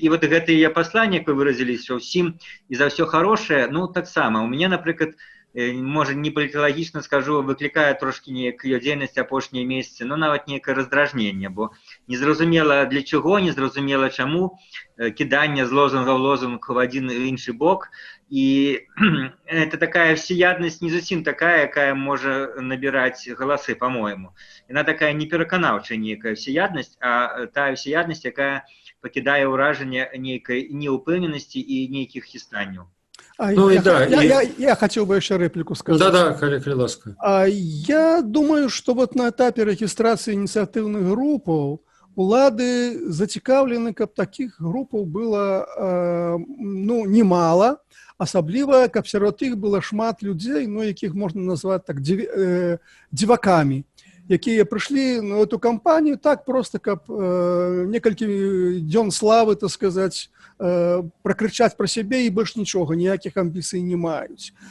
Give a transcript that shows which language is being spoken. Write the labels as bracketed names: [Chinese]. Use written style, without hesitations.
[Belarusian] И вот гэта яе пасланне, як вы выразились, что всім и за все хорошее, таксама. У меня, например, может, не паліталагічна скажу, выклікае трошки неякую дзейнасць апошнія месяцы, нават некае раздражненне, бо незразумела для чаго, незразумела чаму, кіданне з лозунга ў лозунг в адзін і іншы бок, і это такая всеяднасць не зусім такая, якая можа набіраць галасы, [Russian] по-моему. [Belarusian] Яна такая непераканаўчая нейкая всеяднасць, а тая всеяднасць, якая пакідае ўражанне нейкай неўпэўненасці і нейкіх хістанняў. [Russian] Я хотел бы еще реплику сказать. [Belarusian] Да, коли ласка. [Russian] Я думаю, что вот на этапе регистрации инициативных группов [Belarusian] улады зацікаўлены, каб таких группов было немало, асабліва, каб сярод іх было шмат людзей, якіх можна назваць так дзівакамі, якія прыйшлі на эту кампанію так просто, каб некалькі дзён славы, так сказаць, [Russian] прокричать про себе и больше ничего, никаких амбиций [Belarusian] не маюць.